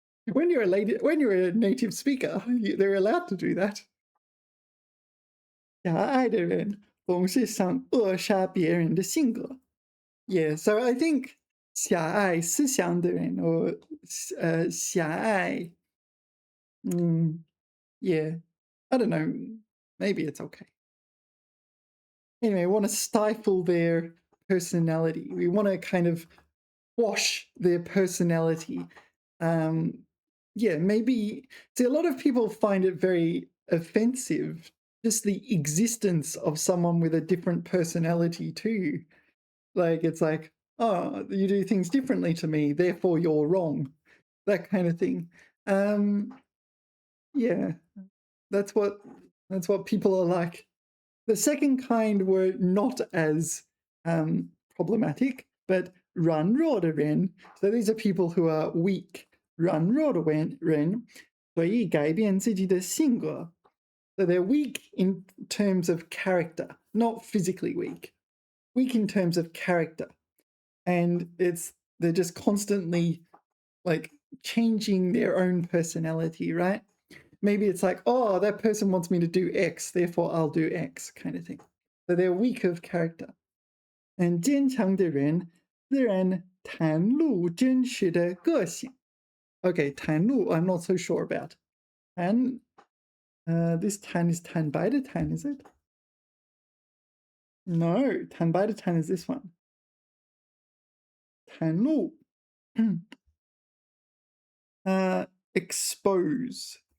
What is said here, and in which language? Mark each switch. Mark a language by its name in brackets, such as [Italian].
[English] When you're a native speaker, they're allowed to do that. [Chinese] 狭隘的人总是想扼杀别人的性格. [English] Yeah, so I think [Chinese] 狭隘思想的人 [English] or 狭隘 yeah, I don't know, maybe it's okay. Anyway, we want to stifle their personality. We want to kind of quash their personality. Yeah, maybe see a lot of people find it very offensive, just the existence of someone with a different personality to you. Like it's like, oh, you do things differently to me, therefore you're wrong. That kind of thing. Yeah, that's what people are like. The second kind were not as problematic, but [Chinese] 软弱的人, [English] so these are people who are weak. [Chinese] 软弱的人随意改变自己的性格. [English] So they're weak in terms of character, not physically weak. Weak in terms of character. And they're just constantly like changing their own personality, right? Maybe it's like, oh, that person wants me to do X, therefore I'll do X kind of thing. So they're weak of character. And [Chinese] 坚强的人自然袒露真实的个性. [English] Okay, 袒露 I'm not so sure about. 袒 this 袒 is [Chinese] 坦白的坦, [English] is it? No, [Chinese] 坦白的坦 [English] is this one. 袒露 expose.